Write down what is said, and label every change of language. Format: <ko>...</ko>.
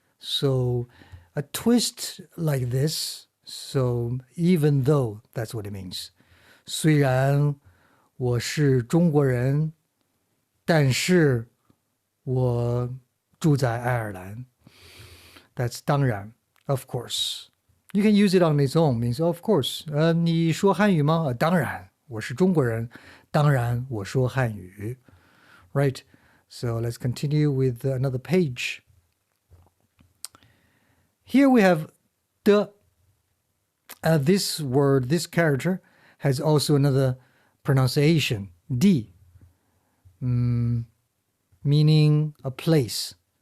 <en>So a twist like this. So even though, that's what it means.</en> <zh>虽然我是中国人，但是我住在爱尔兰。</zh> <en>That's 当然 of course. You can use it on its own, means of course.</en> <zh>你说汉语吗？当然，我是中国人，当然我说汉语。</zh> <en>Right. So let's continue with another page. Here we have the. This word, this character, has also another pronunciation, D, meaning a place.</en>